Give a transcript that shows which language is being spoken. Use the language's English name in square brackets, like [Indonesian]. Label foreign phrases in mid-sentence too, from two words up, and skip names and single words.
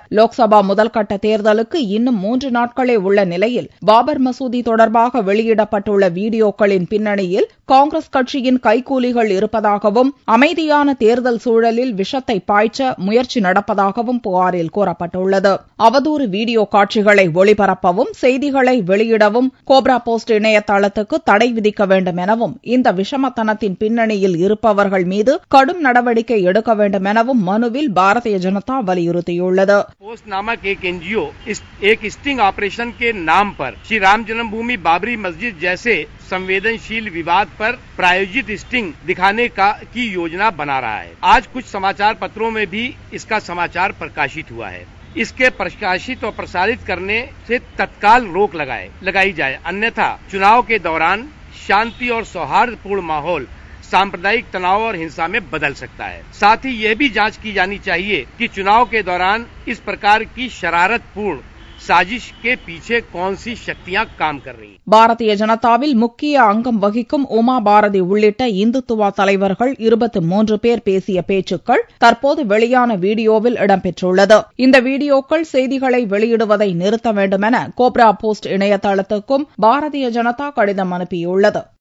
[Tamil] லோக்சபா முதல்கட்ட தேர்தலுக்கு இன்னும் 3 நாட்களே உள்ள நிலையில் பாபர் மசூதி தொடர்பாக வெளியிடப்பட்டுள்ள வீடியோக்களின் பின்னணியில் காங்கிரஸ் கட்சியின் கைக்கூலிகள் இருப்பதாகவும் அமைதியான தேர்தல் சூழலில் விஷத்தை பாய்ச்ச முயற்சி நடப்பதாகவும் புகாரில் கூறப்பட்டுள்ளது. அவதூறு வீடியோ காட்சிகளை ஒளிபரப்பவும் செய்திகளை வெளியிடவும் கோப்ரா போஸ்ட் இணையதளத்துக்கு தடை விதிக்க வேண்டும் எனவும் இந்த விஷமத்தனத்தின் பின்னணியில் இருப்பவர்கள் மீது கடும் நடவடிக்கை எடுக்க வேண்டும் எனவும் மனுவில் பாரதிய ஜனதா வலியுறுத்தியுள்ளது. [Hindi] पोस्ट नामक एक NGO एक [English] sting operation [Hindi] के नाम पर श्री राम जन्मभूमि बाबरी मस्जिद जैसे संवेदनशील विवाद पर प्रायोजित स्टिंग दिखाने की योजना बना रहा है. आज कुछ समाचार पत्रों में भी इसका समाचार प्रकाशित हुआ है. इसके प्रकाशित और प्रसारित करने से तत्काल रोक लगाई जाए, अन्यथा चुनाव के दौरान शांति और सौहार्दपूर्ण माहौल सांप्रदायिक तनाव और हिंसा में बदल सकता है. साथ ही यह भी जांच की जानी चाहिए कि चुनाव के दौरान इस प्रकार की शरारतपूर्ण साजिश के पीछे कौन सी शक्तियां काम कर रही हैं. [Tamil] பாரதிய ஜனதாவில் முக்கிய அங்கம் வகிக்கும் உமா பாரதி உள்ளிட்ட இந்துத்துவா தலைவர்கள் 23 பேர் பேசிய பேச்சுக்கள் தற்போது வெளியான வீடியோவில் இடம்பெற்றுள்ளது. இந்த வீடியோக்கள் செய்திகளை வெளியிடுவதை நிறுத்த வேண்டுமென கோப்ரா போஸ்ட் இணையதளத்துக்கும் பாரதிய ஜனதா கடிதம் அனுப்பியுள்ளது.